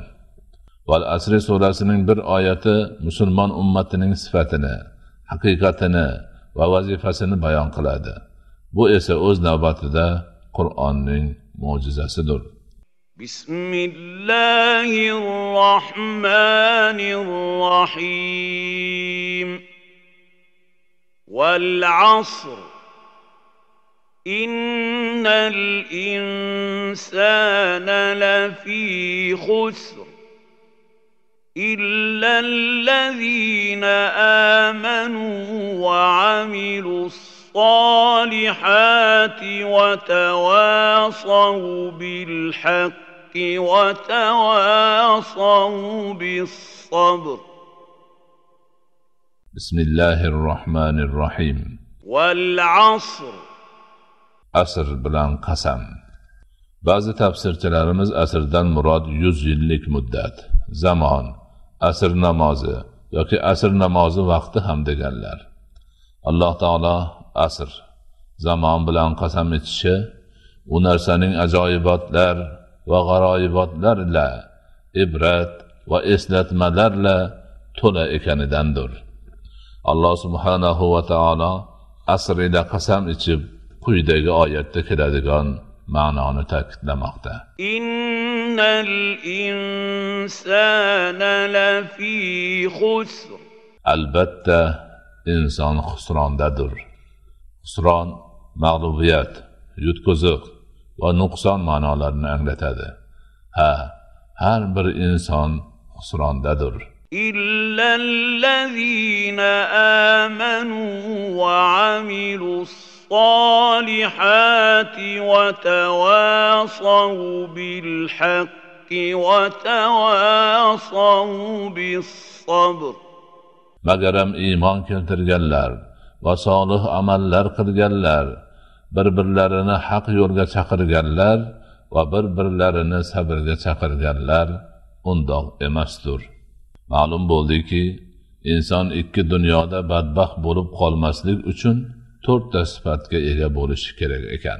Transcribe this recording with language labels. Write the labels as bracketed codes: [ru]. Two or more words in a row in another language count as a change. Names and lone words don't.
[uz] Val asri surasining bir oyati musulmon ummatining sifatini, haqiqatini va vazifasini bayon qiladi. Bu esa o'z navbatida Qur'onning mo'jizasidir. [ar] Bismillahirrohmanirrohim. والعصر إن الإنسان لفي خسر إلا الذين آمنوا وعملوا الصالحات وتواصوا بالحق وتواصوا بالصبر. بسم الله الرحمن الرحيم. والعصر [uz] asr bilan qasam. Ba'zi tafsirchilarimiz asrdan murod 100 yillik muddat, zamon, asr namozi yoki asr namozi vaqti ham deganlar. Alloh taolo asr, zamon bilan qasam etishi u narsaning ajoyibotlar va g'aroyibotlarla, ibrat va eslatmalarla to'la ekanidandir. Alloh [ar] سبحانه وتعالى [uz] asr ila qasam ichib quyidagi oyatda keladigan ma'noni ta'kidlamoqda. [ar] إن الإنسان لفي خسر. [uz] Albatta inson xusrondadir. Xusron mag'lubiyat, yutqiziq va nuqson ma'nolarini anglatadi. Har bir inson xusrondadir. [ar] إلا الذين آمنوا وعملوا الصالحات وتواصوا بالحق وتواصوا بالصبر. [uz] Magaram iymon keltirganlar va solih amallar qilganlar, bir-birlarini haq yo'lga chaqirganlar va bir-birlarini sabrga chaqirganlar undoq emasdir. Ma'lum bo'ldiki, inson 2 dunyoda badbaxt bo'lib qolmaslik uchun 4 ta sifatga ega bo'lishi kerak ekan.